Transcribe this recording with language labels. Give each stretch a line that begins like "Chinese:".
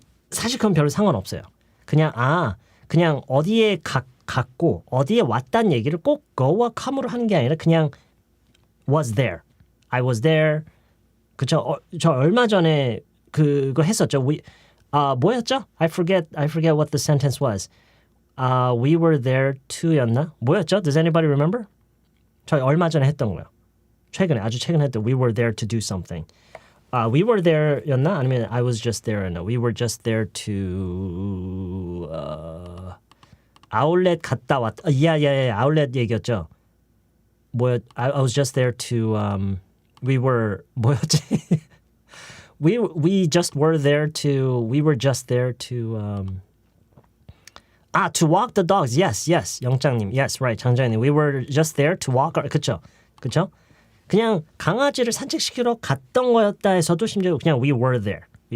Korean: 사실 그건 별로 상관없어요. 그냥 어디에 갔고 어디에 왔다는 얘기를 꼭 go와 come으로 하는 게 아니라 그냥 was there.
English: I was there.
Korean: 그쵸? 저 얼마 전에 그거 했었죠. 뭐였죠?
English: I forget what the sentence was. We were there to였나?
Korean: 뭐였죠?
English: Does anybody remember?
Korean: 저 얼마 전에 했던 거요. 아주 최근에 했던
English: We were there to do something. We were there였나?
Korean: 아니면
English: I was just there였나? We were just there to
Korean: 아울렛 갔다 왔다.
English: Yeah.
Korean: 아울렛 얘기였죠.
English: I was just there to we were 뭐였지? we just were there to we were just there to to walk the dogs. Yes. 영장님. Yes, right. 장장님. We were just there to walk.
Korean: 그쵸? 그냥 강아지를 산책시키러 갔던 거였다 해서도 심지어 그냥
English: we were there.